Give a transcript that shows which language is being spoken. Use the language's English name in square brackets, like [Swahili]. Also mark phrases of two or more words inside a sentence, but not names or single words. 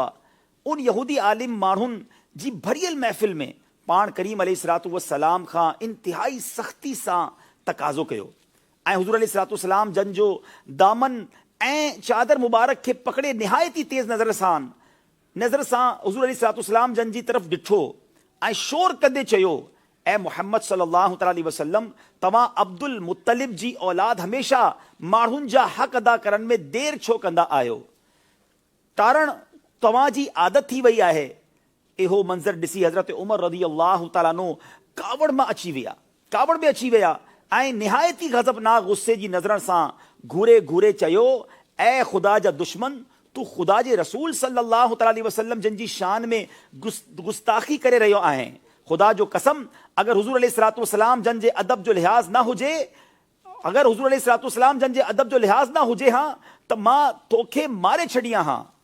[Sindhi] उन यहूदी आलिम माण्हुनि जी भरियल महफ़िल में पाण करीम अलैहिस्सलाम खां इंतिहाई सख़्ती सां तक़ाज़ो कयो ऐं हुजूर अलैहिस्सलाम जन जो दामन ऐं चादर मुबारक खे पकड़े निहायती तेज़ नज़र सां हुजूर अलैहिस्सलाम जन जी तरफ़ ॾिठो ऐं शोर कंदे चयो, [Arabic] ऐ मुहम्मद صلى الله عليه وسلم, [Sindhi] तव्हां अब्दुल मुत्तलिब जी औलाद हमेशा माण्हुनि जा हक़ अदा करण में देर छो कंदा आहियो? कारण तव्हां जी आदत थी वई आहे। इहो मंज़र ॾिसी हज़रत उमर [Arabic] رضي الله تعالى عنه [Sindhi] कावड़ में अची विया ऐं निहायती ग़ज़बनाक गुस्से जी नज़रनि सां घूरे घूरे चयो, ऐ ख़ुदा जा दुश्मन, तू ख़ुदा जे रसूल [Arabic] صلى الله عليه وسلم [Sindhi] जिन जी शान में गुस्ताखी करे रहियो आहे। खुदा जो कसम, अगर हुजूर अलैहिस्सलाम जन जे अदब जो लिहाज़ ना हुजे, अगर हुजूर अलैहिस्सलाम जन जे अदब जो लिहाज़ ना हुजे हां त मां तोखे मारे छॾियां हां।